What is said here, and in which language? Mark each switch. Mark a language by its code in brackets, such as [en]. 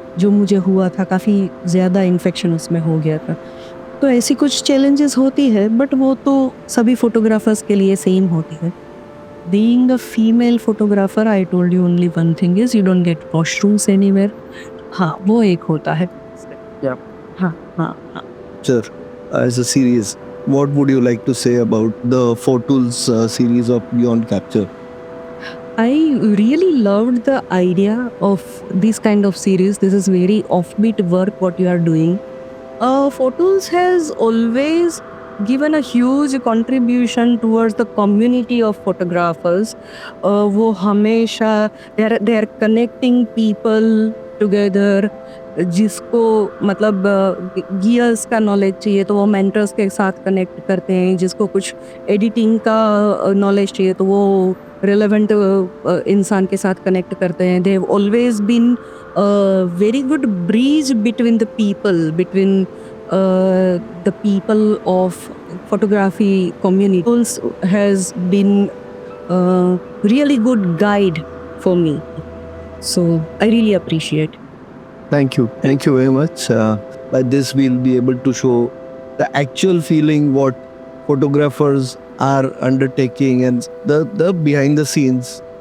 [hi] जो मुझे हुआ था, काफ़ी ज़्यादा इन्फेक्शन उसमें हो गया था. तो ऐसी कुछ चैलेंजेस होती है, बट वो तो सभी फोटोग्राफर्स के लिए सेम होती है. [en] Being a female photographer, I told you only one thing is you don't get washrooms anywhere. [hi] हाँ, वो एक होता है. [en] Yeah. [hi] हाँ हाँ हाँ. [en] Sir, as a series, what would you like to say about the Four Tools series of Beyond Capture? I really loved the idea of this kind of series. This is very offbeat work what you are doing. Four Tools has always given a huge contribution towards the community of photographers. [hi] वो हमेशा [en] they are connecting people together. [hi] जिसको मतलब gears का knowledge चाहिए तो वो mentors के साथ कनेक्ट करते हैं. जिसको कुछ एडिटिंग का नॉलेज चाहिए तो वो रिलेवेंट इंसान के साथ कनेक्ट करते हैं. [en] They have always been very good bridge between the people, between the people of photography community. Tools has been really good guide for me. So I really appreciate. Thank you. Thank you very much. By this, we'll be able to show the actual feeling what photographers are undertaking and the behind the scenes.